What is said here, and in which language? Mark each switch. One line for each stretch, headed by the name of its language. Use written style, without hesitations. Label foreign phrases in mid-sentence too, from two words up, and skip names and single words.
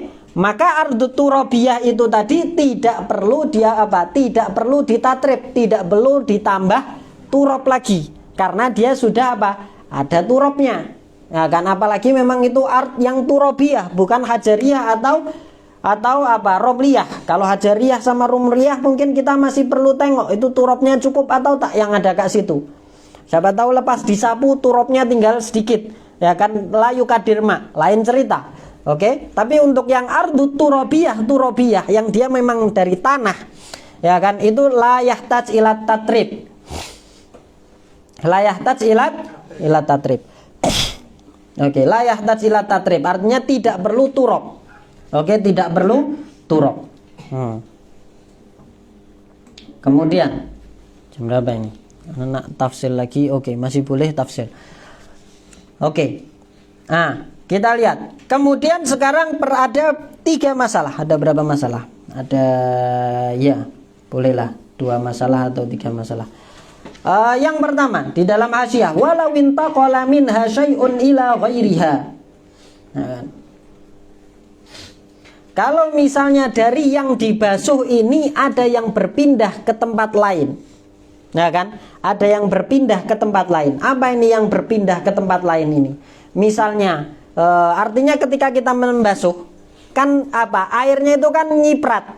Malay: Maka
Arabic: أرض ترابية
Malay: itu tadi tidak perlu tidak perlu ditatrib, tidak perlu ditambah turab lagi. Karena dia sudah ada turabnya. Ya kan, apalagi memang itu art yang turabiyah, bukan hajariyah atau romliyah. Kalau hajariyah sama romliyah mungkin kita masih perlu tengok itu turabnya cukup atau tak yang ada kat situ. Siapa tahu lepas disapu turabnya tinggal sedikit, ya kan, layu kadirma, lain cerita. Oke? Tapi untuk yang
Arabic: أرض ترابية
Malay: yang dia memang dari tanah, ya kan, itu
Arabic: لا يحتاج إلى تتريب. لا يحتاج إلى تتريب.
Malay: Oke,
Arabic: لا يحتاج إلى تتريب
Malay: artinya tidak perlu turab. Oke, tidak perlu turab. Kemudian jam berapa ini? Anak tafsir lagi. Oke, masih boleh tafsir. Oke. Kita lihat. Kemudian sekarang ada 3 masalah. Ada berapa masalah? Ada bolehlah 2 masalah atau 3 masalah. Yang pertama di dalam hasyiah,
Arabic: ولو انتقل منها شيء إلى غيرها.
Malay: Kalau misalnya dari yang dibasuh ini ada yang berpindah ke tempat lain, ya kan? Ada yang berpindah ke tempat lain. Apa ini yang berpindah ke tempat lain ini? Misalnya, artinya ketika kita membasuh, kan airnya itu kan nyiprat.